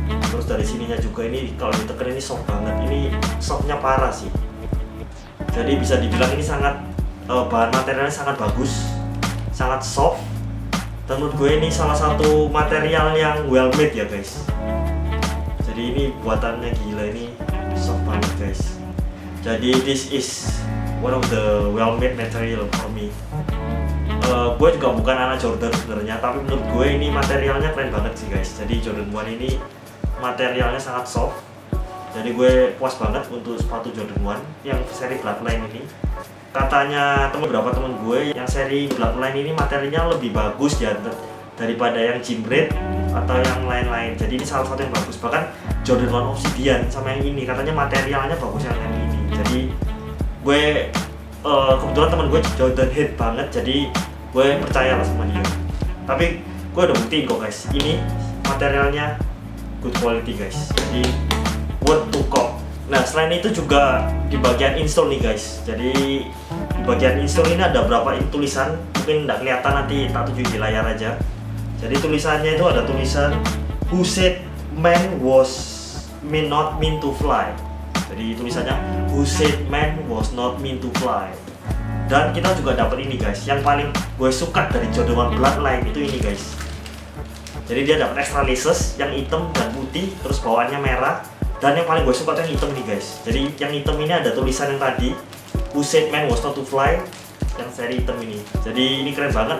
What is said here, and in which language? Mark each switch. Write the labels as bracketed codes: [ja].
[id] Terus dari sininya juga ini kalau ditekan ini soft banget. Ini softnya parah sih. Jadi bisa dibilang ini sangat bahan materialnya sangat bagus, sangat soft. Dan menurut gue ini salah satu material yang [en] well made [id] ya guys. Jadi ini buatannya gila, ini soft banget guys. Jadi [en] this is one of the well made material for me. [id] Gue juga bukan anak Jordan sebenarnya, tapi menurut gue ini materialnya keren banget sih guys. Jadi Jordan 1 ini materialnya sangat soft. Jadi gue puas banget untuk sepatu Jordan 1 yang seri Bloodline ini. Katanya beberapa temen gue yang seri Bloodline ini materialnya lebih bagus ya daripada yang Jimbred atau yang lain-lain. Jadi ini salah satu yang bagus. Bahkan Jordan 1 Obsidian sama yang ini katanya materialnya bagus yang ini. Jadi gue kebetulan temen gue [en] Jordan head [id] banget, jadi gue percaya lah sama dia. Tapi gue udah buktiin kok guys, ini materialnya [en] good quality [id] guys. Jadi [en] worth to cop. [id] Nah selain itu juga di bagian insole nih guys. Jadi di bagian insole ini ada beberapa tulisan, mungkin nggak kelihatan, nanti tak tunjukin di layar aja. Jadi tulisannya itu ada tulisan [en] "Who said man not meant to fly". [id] Jadi tulisannya [en] "Who said man was not meant to fly". [id] Dan kita juga dapat ini guys, yang paling gue suka dari Jordan 1 Bloodline itu ini guys. Jadi dia dapat extra laces yang hitam dan putih, terus bawaannya merah. Dan yang paling gue suka tuh yang hitam nih guys. Jadi yang hitam ini ada tulisan yang tadi [en] "Who said man was not to fly", [id] yang seri hitam ini. Jadi ini keren banget.